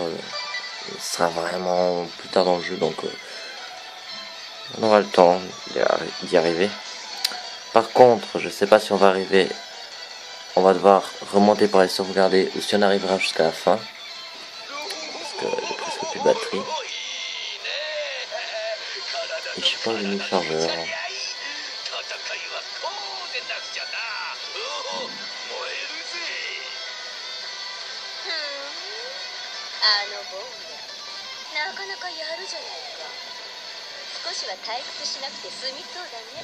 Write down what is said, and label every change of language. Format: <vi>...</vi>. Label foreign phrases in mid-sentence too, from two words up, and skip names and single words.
<fr>Ce sera vraiment plus tard dans le jeu, donc on aura le temps d'y arriver. Par contre, je sais pas si on va arriver. On va devoir remonter pour aller sauvegarder, ou si on arrivera jusqu'à la fin. Parce que j'ai presque plus de batterie. Et je sais pas où j'ai mis le chargeur.</fr> <ja>戦いはこうでなくちゃな。おお、燃えるぜ。ボーヤなかなかやるじゃないか。少しは退屈しなくて済みそうだね。</ja>